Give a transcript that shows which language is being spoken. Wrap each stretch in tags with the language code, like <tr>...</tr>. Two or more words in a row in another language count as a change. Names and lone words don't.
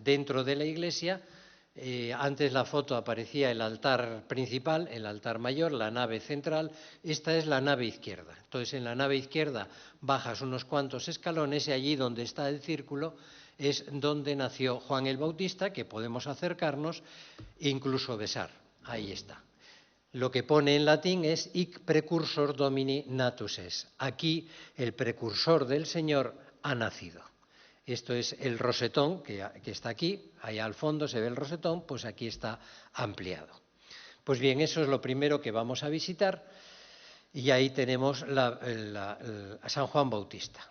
<es>Dentro de la iglesia, antes la foto aparecía el altar principal, el altar mayor, la nave central. Esta es la nave izquierda. Entonces, en la nave izquierda bajas unos cuantos escalones y allí donde está el círculo es donde nació Juan el Bautista, que podemos acercarnos e incluso besar. Ahí está. Lo que pone en latín es</es> <la>hic precursor domini natus es.</la> <es>Aquí el precursor del Señor ha nacido. Esto es el rosetón que está aquí, ahí al fondo se ve el rosetón, pues aquí está ampliado. Pues bien, eso es lo primero que vamos a visitar y ahí tenemos a San Juan Bautista.</es>